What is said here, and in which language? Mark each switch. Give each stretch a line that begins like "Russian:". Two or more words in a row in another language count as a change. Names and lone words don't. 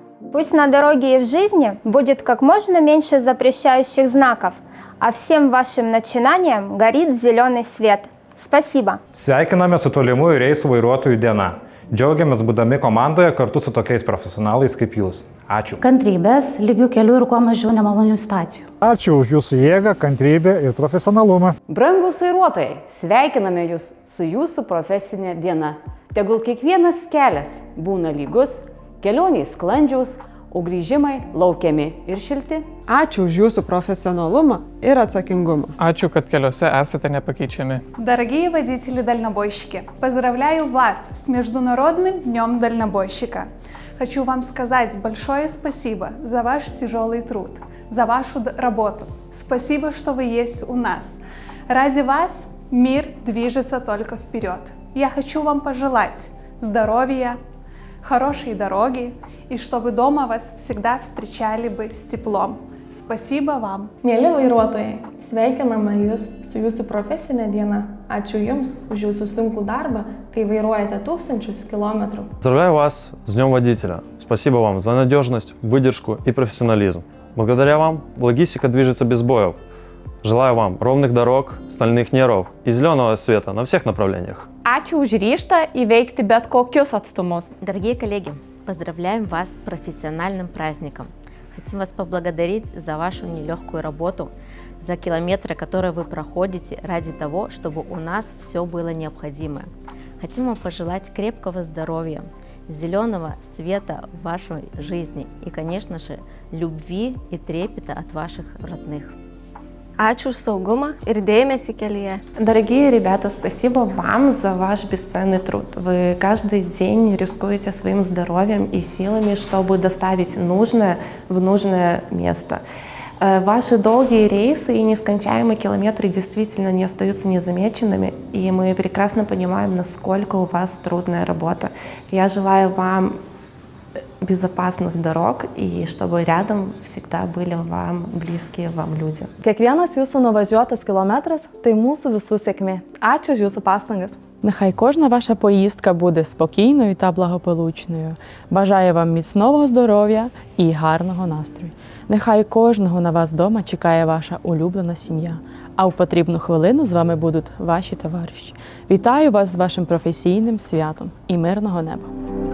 Russian: Пусть на дороге и в жизни будет как можно меньше запрещающих знаков, а всем вашим начинаниям горит зеленый свет. Спасибо.
Lithuanian: Sveikiname su tolimųjų reisų vairuotojų diena. Džiaugiamės būdami komandoje kartu su tokiais profesionalais kaip jūs. Ačiū. Kantrybės, lygių kelių ir kuo mažiau nemalonių situacijų. Ačiū už jūsų jėgą, kantrybę ir profesionalumą. Brangus vairuotojai, sveikiname jūs su jūsų profesinė diena. Tegul kiekvienas kelias būna lygus, kelionės sklandžiaus, o grįžimai laukiami ir šilti. Ačiū už jūsų profesionalumą ir atsakingumą. Ačiū, kad keliuose esate непокичены.
Russian: Дорогие водители-дальнобойщики, поздравляю вас с Международным днем дальнобойщика. Хочу вам сказать большое спасибо за ваш тяжелый труд, за вашу работу. Спасибо, что вы есть у нас. Ради вас мир движется только вперед. Я хочу вам пожелать здоровья, хорошей дороги и чтобы дома вас всегда встречали бы с теплом. Спасибо вам.
Lithuanian: Mėly vairuotojai, sveikiname Jūs su Jūsų profesinė diena. Ačiū Jums už Jūsų sunkų darbą, kai vairuojate
Russian: тысячи километров. Поздравляю вас с Днем водителя. Спасибо вам за надежность, выдержку и профессионализм. Благодаря вам логистика движется без сбоев. Желаю вам ровных дорог, стальных нервов и зеленого света на всех направлениях.
Lithuanian: Ačiū už ryžtą įveikti bet kokius atstumus.
Russian: Дорогие коллеги, поздравляем вас с профессиональным праздником. Хотим вас поблагодарить за вашу нелегкую работу, за километры, которые вы проходите ради того, чтобы у нас все было необходимое. Хотим вам пожелать крепкого здоровья, зеленого света в вашей жизни и, конечно же, любви и трепета от ваших родных.
Lithuanian: Ačiū už saugumą ir dėmesį kelyje.
Russian: Дорогие ребята, спасибо вам за ваш бесценный труд. Вы каждый день рискуете своим здоровьем и силами, чтобы доставить нужное в нужное место. Ваши долгие рейсы и нескончаемые километры действительно не остаются незамеченными, и мы прекрасно понимаем, насколько у вас трудная работа. Я желаю вам безопасных дорог и чтобы рядом всегда были вам близкие вам люди.
Lithuanian: Kiekvienas Jūsų nuvažiuotas kilometras – tai mūsų visų sėkmė. Ačiū už Jūsų pastangas.
Ukrainian: Нехай кожна ваша поїздка буде спокійною та благополучною. Бажаю вам міцного здоров'я і гарного настрою. Нехай кожного на вас вдома чекає ваша улюблена сім'я. А в потрібну хвилину з вами будуть ваші товариші. Вітаю вас з вашим професійним святом і мирного неба!